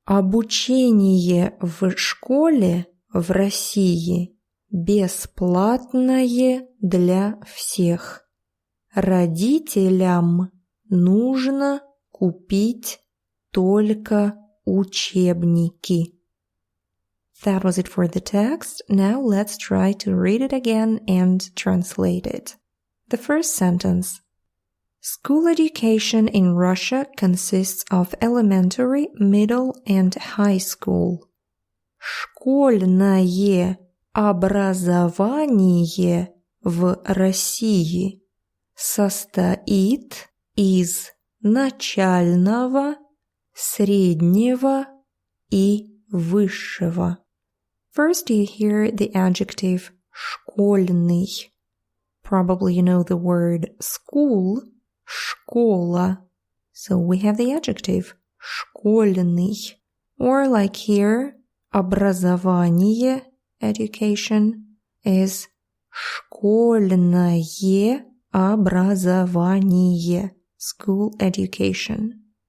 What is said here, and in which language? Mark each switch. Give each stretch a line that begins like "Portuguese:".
Russian: Обучение в школе в России бесплатное для всех. Родителям нужно купить только учебники.
English: That was it for the text. Now let's try to read it again and translate it. The first sentence. School education in Russia consists of elementary, middle, and high school.
Russian: Школьное образование в России состоит из начального, среднего и высшего.
English: First you hear the adjective
Russian: школьный.
English: Probably you know the word school,
Russian: школа.
English: So we have the adjective
Russian: школьный.
English: Or like here,
Russian: образование,
English: education, is
Russian: школьное образование,
English: school education.